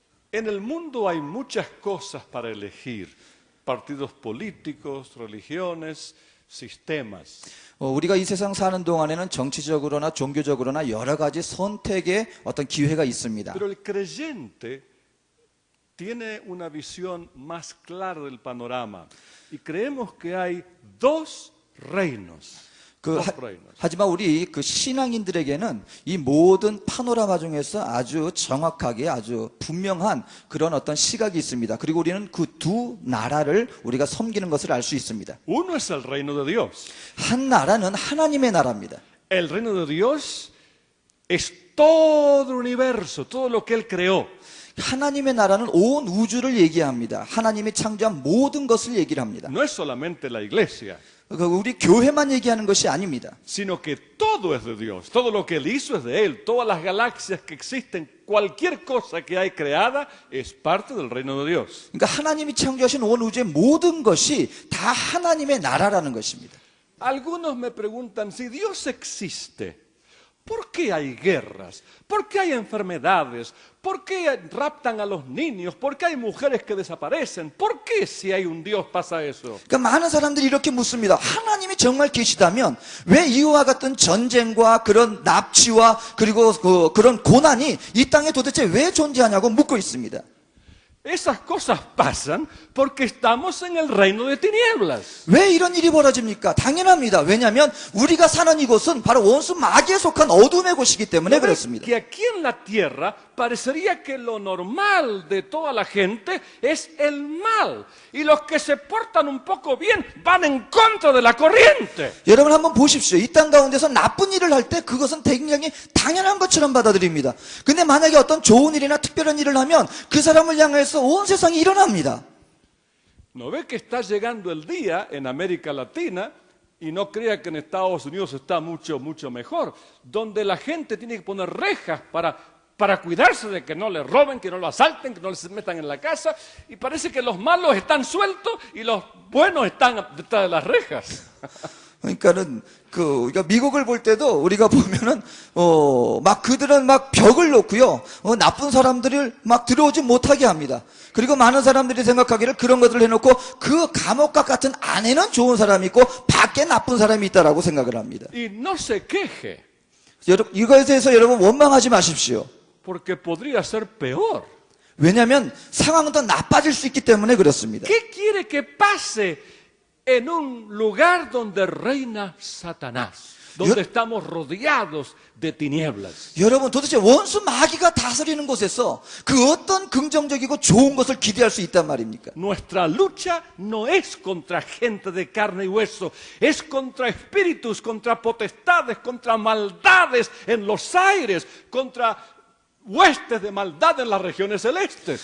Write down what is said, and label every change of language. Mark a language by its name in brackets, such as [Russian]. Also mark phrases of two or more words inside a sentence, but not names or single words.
[Spanish] En el mundo hay muchas cosas para elegir. Partidos políticos, religiones, sistemas. [Korean] 우리가 이 세상 사는 동안에는 정치적으로나 종교적으로나 여러 가지 선택의 어떤 기회가 있습니다. [Spanish] Pero el creyente tiene una visión más clara del panorama. Y creemos que hay dos reinos. [Korean] 하지만 우리 그 신앙인들에게는 이 모든 파노라마 중에서 아주 정확하게 아주 분명한 그런 어떤 시각이 있습니다. 그리고 우리는 그 두 나라를 우리가 섬기는 것을 알 수 있습니다. [Spanish] Uno es el reino de Dios. [Korean] 한 나라는 하나님의 나라입니다. [Spanish] El reino de Dios es todo el universo, todo lo que Él creó. [Korean] 하나님의 나라는 온 우주를 얘기합니다. 하나님이 창조한 모든 것을 얘기를 합니다. [Spanish] No es solamente la iglesia. [Korean] 우리 교회만 얘기하는 것이 아닙니다. [Spanish] Sino que todo es de Dios. Todo lo que Él hizo es de Él. Todas las galaxias que existen, cualquier cosa que hay creada es parte del reino de Dios. [Korean] 그러니까 하나님이 창조하신 온 우주의 모든 것이 다 하나님의 나라라는 것입니다. [Spanish] Algunos me preguntan, si Dios existe, ¿por qué hay guerras? ¿Por qué hay enfermedades? ¿Por qué raptan a los niños? ¿Por qué hay mujeres que desaparecen? ¿Por qué si hay un Dios pasa eso? [Korean] 그러니까 많은 사람들이 이렇게 묻습니다. 하나님이 정말 계시다면 왜 이와 같은 전쟁과 그런 납치와 그리고 그런 고난이 이 땅에 도대체 왜 존재하냐고 묻고 있습니다. [Spanish] Esas cosas pasan porque estamos en el reino de tinieblas. [Korean] 왜 이런 일이 벌어집니까? 당연합니다. 왜냐하면 우리가 사는 이곳은 바로 원수 마귀에 속한 어둠의 곳이기 때문에 그렇습니다. [Spanish] Que aquí en la tierra parecería que lo normal de toda la gente es el mal. Y los que se portan un poco bien van en contra de la corriente. [Korean] 여러분 한번 보십시오. 이 땅 가운데서 나쁜 일을 할 때 그것은 굉장히 당연한 것처럼 받아들입니다. 근데 만약에 어떤 좋은 일이나 특별한 일을 하면 그 사람을 향해서 온 세상이 일어납니다. [Spanish] ¿No ve que está llegando el día en América Latina? Y no crea que en Estados Unidos está mucho mejor. Donde la gente tiene que poner rejas para cuidarse de que no le roben, que no lo asalten, que no les metan en la casa. Y parece que los malos están sueltos y los buenos están detrás de las rejas. [Korean] 그러니까는 우리가 미국을 볼 때도 우리가 보면은 막 그들은 막 벽을 놓고요. 나쁜 사람들을 막 들어오지 못하게 합니다. 그리고 많은 사람들이 생각하기를 그런 것들을 해놓고 그 감옥과 같은 안에는 좋은 사람이 있고 밖에 나쁜 사람이 있다라고 생각을 합니다. [Spanish] Y no se queje. [Korean] 이거에 대해서 여러분 원망하지 마십시오. [Spanish] Porque podría ser peor. [Korean] 왜냐하면 상황은 더 나빠질 수 있기 때문에 그렇습니다. [Spanish] ¿Qué quiere que pase en un lugar donde reina Satanás? Donde estamos rodeados de tinieblas. [Korean] 여러분 도대체 원수 마귀가 다스리는 곳에서 그 어떤 긍정적이고 좋은 것을 기대할 수 있단 말입니까? [Spanish] Nuestra lucha no es contra gente de carne y hueso, es contra espíritus, contra potestades, contra maldades en los aires, contra huestes de maldad en las regiones celestes.